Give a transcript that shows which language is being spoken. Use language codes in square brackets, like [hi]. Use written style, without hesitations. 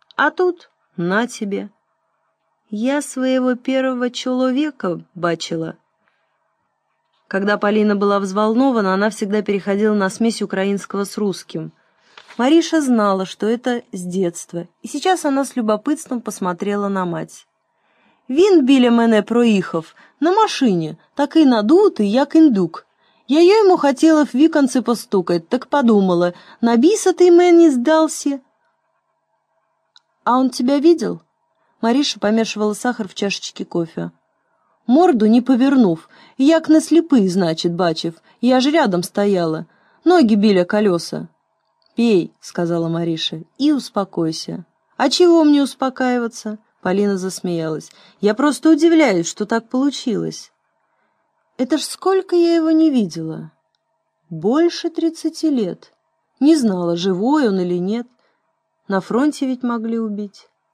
[ru] А тут на тебе!» «Я своего первого человека бачила!» Когда Полина была взволнована, она всегда переходила на смесь украинского с русским. Мариша знала, что это с детства, и сейчас она с любопытством посмотрела на мать. [uk] «Він біля мене проїхав на машині, так і надутий, як індук. Я йому хотіла в віконці постукати, так подумала, на біса ти мені здався». [ru] «А он тебя видел?» Мариша помешивала сахар в чашечке кофе. [uk] «Морду не повернув, як на сліпий, значит, бачив, я ж рядом стояла, ноги біля колеса». [ru] «Пей», — сказала Мариша, — «и успокойся». «А чего мне успокаиваться?» — Полина засмеялась. «Я просто удивляюсь, что так получилось». «Это ж сколько я его не видела?» «Больше 30 лет. Не знала, живой он или нет. На фронте ведь могли убить».